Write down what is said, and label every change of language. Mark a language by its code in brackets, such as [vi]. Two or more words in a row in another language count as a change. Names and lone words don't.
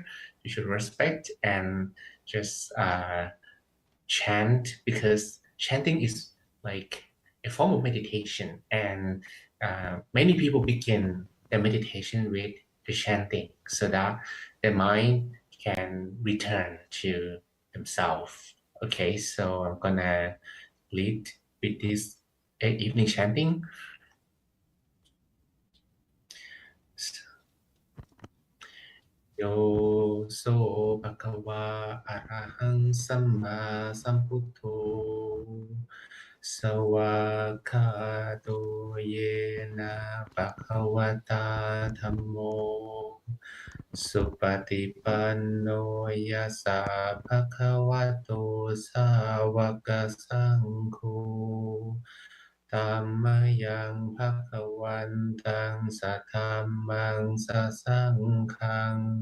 [en] You should respect and just chant, because chanting is like a form of meditation, and many people begin their meditation with the chanting so that their mind can return to themselves. Okay, so I'm gonna lead with this evening chanting. [pi] Yo so bhagava arahang samma sambuddho sawakkato yena bhagavata dhammo supatipanno yasa bhagavato sawaka sangho Tammayang bhagavantang sathammang sasaṅghang